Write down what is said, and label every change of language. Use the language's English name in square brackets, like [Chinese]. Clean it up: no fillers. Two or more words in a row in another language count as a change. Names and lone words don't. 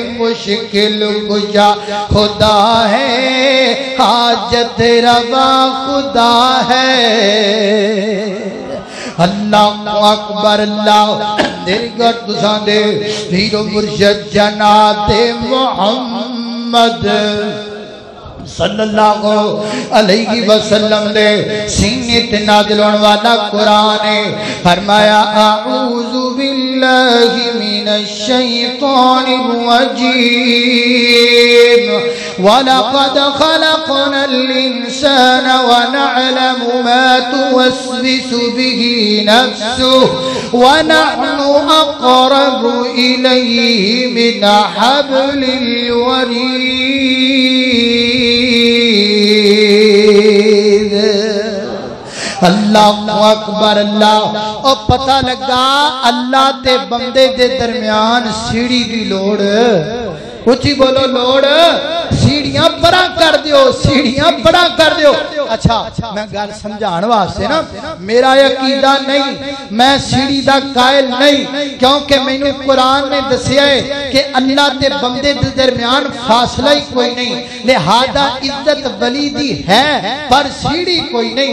[Urdu] مشکل کشا خدا ہے، حاجت روا خدا ہے. [Arabic] الله أكبر [Punjabi] اللہ دیرگھ تساں دے پیرو مرشد جناب محمد [Arabic] صلى الله عليه وسلم [Punjabi] دے سینے تے نازل ہونے والا قرآن ہے. [Arabic] فرمایا أعوذ بالله من الشيطان الرجيم ولقد خلقنا الإنسان ونعلم ما توسوس به نفسه ونحن أقرب إليه من حبل الوريد. الله أكبر الله. [Punjabi] اور پتہ لگا اللہ تے بندے دے درمیان سیڑھی کی لوڑ، اچی بولو لوڑ، سیڑھیاں بڑا کر دیو، سیڑھیاں بڑا کر دیو. اچھا میں گل سمجھانے واسطے نا، میرا عقیدہ نہیں، میں سیڑھی دا قائل نہیں، کیونکہ مینوں قرآن نے دسیا ہے کہ اللہ تے بندے دے درمیان فاصلہ ہی کوئی نہیں، لہٰذا عزت ولی دی ہے پر سیڑھی کوئی نہیں.